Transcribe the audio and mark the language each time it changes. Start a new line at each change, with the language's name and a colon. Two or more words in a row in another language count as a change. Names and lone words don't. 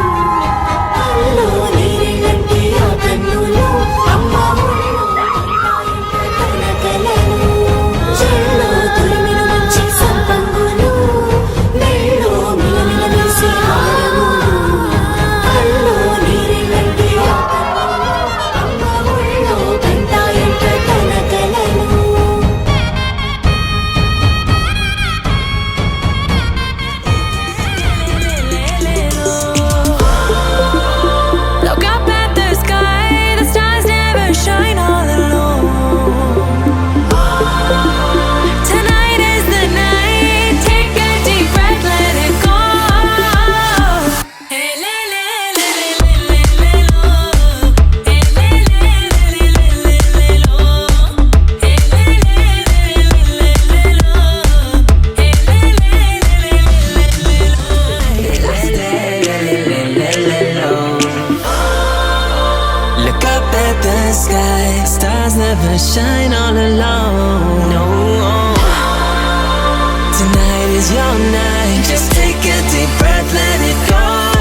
Telugu: అల్లో నీరెళ్ళంటే ఆ కన్నులు అమ్మ ఒళ్ళో కంటాయంట కలకలను చెల్లో తురిమెను మంచి సంపంగులు మెల్లో మిలమిల మెరిసే హారములు అల్లో నీరెళ్ళంటే ఆ కన్నులు అమ్మ ఒళ్ళో కంటాయంట కలకలను
English: Look up at the sky, the stars never shine all alone. Tonight is the night, take a deep breath, let it go. Hey, le, le, le, le, le, le, le, lo. Hey, le, le, le, le, le, le, lo. Hey, le, le, le, le, le, lo. Hey, le, le, le, le, le, lo. Look up at the sky, stars never shine all alone. No, tonight is your night. Just take a deep breath, let it go.